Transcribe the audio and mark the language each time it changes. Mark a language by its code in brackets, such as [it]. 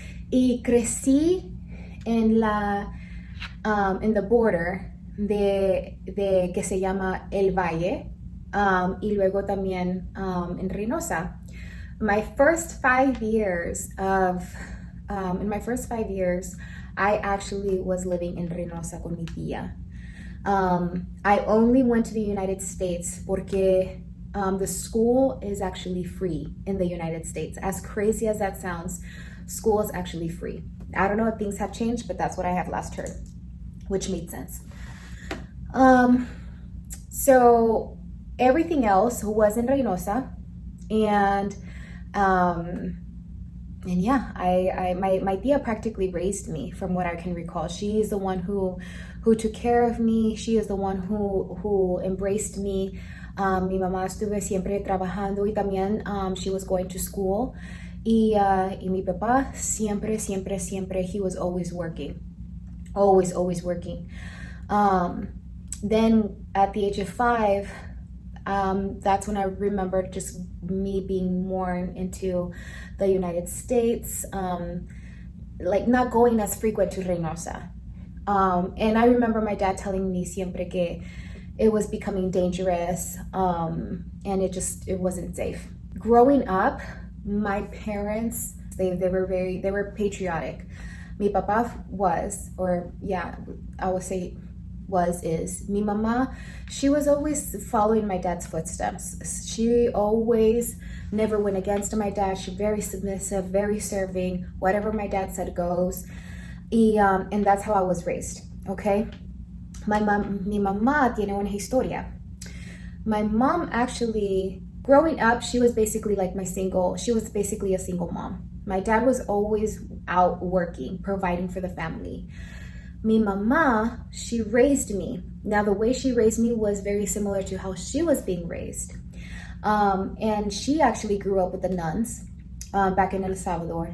[es] Y crecí [en] in the border [es] de que se llama El Valle, y luego también en Reynosa. [en] In my first 5 years, I actually was living in Reynosa [es] con mi tía. [en] I only went to the United States [es] porque [en] the school is actually free in the United States. As crazy as that sounds, school is actually free. I don't know if things have changed, but that's what I have last heard, which made sense. So everything else was in Reynosa, and yeah, my tia practically raised me from what I can recall. She is the one who took care of me. She is the one who embraced me. [es] Mi mamá estuve siempre trabajando, y también [en] she was going to school. [es] Y mi papá siempre, [en] he was always working. Always working. Then at the age of 5, that's when I remember just me being more into the United States, like not going as frequent to Reynosa. And I remember my dad telling me [es] siempre que [en] it was becoming dangerous, and it wasn't safe. Growing up, my parents, they were patriotic. [es] Mi papá [en] was, or yeah, I would say is. [es] Mi mamá, [en] she was always following my dad's footsteps. She always never went against my dad. She very submissive, very serving. Whatever my dad said goes. And that's how I was raised, okay? [es] Mi mamá tiene una historia. [en] My mom actually growing up, she was basically a single mom. My dad was always out working, providing for the family. [es] Mi mama, [en] she raised me. Now, the way she raised me was very similar to how she was being raised. And she actually grew up with the nuns back in El Salvador.